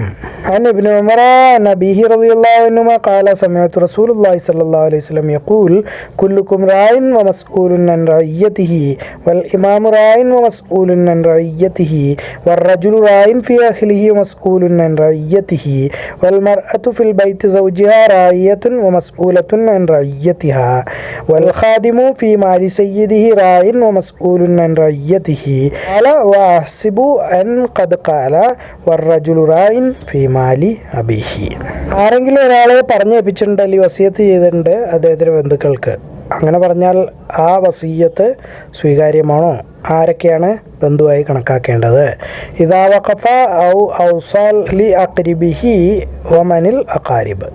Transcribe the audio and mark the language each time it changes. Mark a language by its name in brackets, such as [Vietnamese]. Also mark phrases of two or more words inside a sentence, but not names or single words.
[Arabic] ابن عمر نبيه رضي الله عنه قال سمعت رسول الله صلى الله عليه وسلم يقول كلكم راع ومسؤول عن رعيته والإمام راع ومسؤول عن رعيته والرجل راع في أهله ومسؤول عن رعيته വറജുലു റായിൻ ഫി അഹ്ലിഹി വമസ്ഊലുൻ അൻ റഇയ്യതിഹി والمرأة في البيت زوجها راعية ومسؤولة عن رعيتها والخادم في مال سيده راع ومسؤول عن رعيته قال وأحسب أن قد قال والرجل راع في مال أبيه. [Malayalam] ആരെങ്കിലും ഒരാളെ പറഞ്ഞേൽപ്പിച്ചിട്ടുണ്ട് അല്ലെങ്കിൽ വസിയത്ത് ചെയ്തിട്ടുണ്ട് അദ്ദേഹത്തിൻ്റെ ബന്ധുക്കൾക്ക്, അങ്ങനെ പറഞ്ഞാൽ ആ വസിയത്ത് സ്വീകാര്യമാണോ? ആരൊക്കെയാണ് ബന്ധുവായി കണക്കാക്കേണ്ടത്? [Arabic] إذا وقف أو أوصى لأقاربه ومن الأقارب.